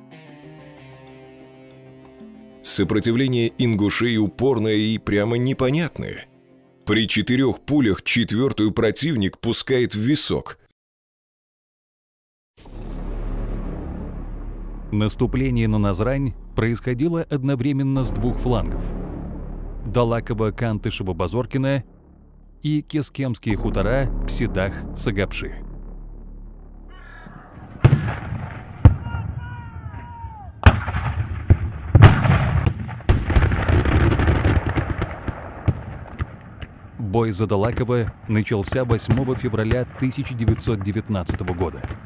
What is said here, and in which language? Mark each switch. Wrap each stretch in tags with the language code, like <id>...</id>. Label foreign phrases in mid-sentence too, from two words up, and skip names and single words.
<ru>Сопротивление ингушей упорное и прямо непонятное. При 4 пулях 4-ю противник пускает в висок. Наступление на Назрань происходило одновременно с 2 флангов – Далаково-Кантышево-Базоркино и Кескемские хутора Псидах-Сагапши. Бой за Далаково начался 8 февраля 1919 года.</ru>